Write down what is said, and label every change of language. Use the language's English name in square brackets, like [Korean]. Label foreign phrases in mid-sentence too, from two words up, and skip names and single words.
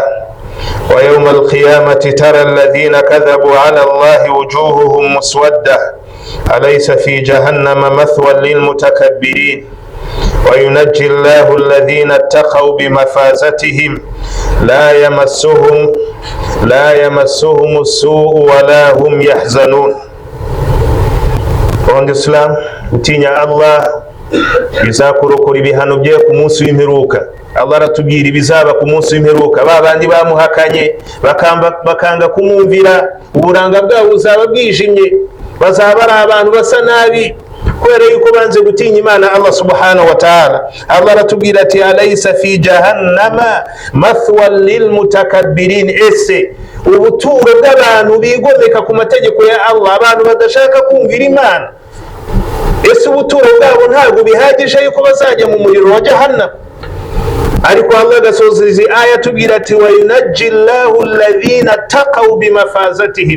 [Arabic] ويوم القيامة ترى الذين كذبوا على الله وجوههم مسودة أليس في جهنم مثوى للمتكبرين وينجي الله الذين اتقوا بمفازتهم لا يمسهم السوء ولا هم يحزنون. [Kinyarwanda] Islam utinya Allah bizakurokora ibihano bye ku munsi w'imperuka. Allah aratubwira ibizaba ku munsi w'imperuka. Babandi bamuhakanye bakanga kumwumvira, uburanga bwabo buzaba bwijimye, bazaba ari abantu basa nabi kubera yuko banze gutinya Imana Allah [Arabic] سبحانه وتعالى. [Kinyarwanda] Allah aratubwira ati [Arabic] أليس في جهنم مثوى للمتكبرين. [Kinyarwanda] Ese ubuturo bw'abantu bigomeka ku mategeko ya Allah, abantu badashaka kumvira Imana, ese ubuturo bwabo ntabwo bihagije yuko bazajya mu muriro wa jahannam? Ariko Allah agasoza izi aya tubwira ati [Arabic] وينجي الله الذين اتقوا بمفازتهم.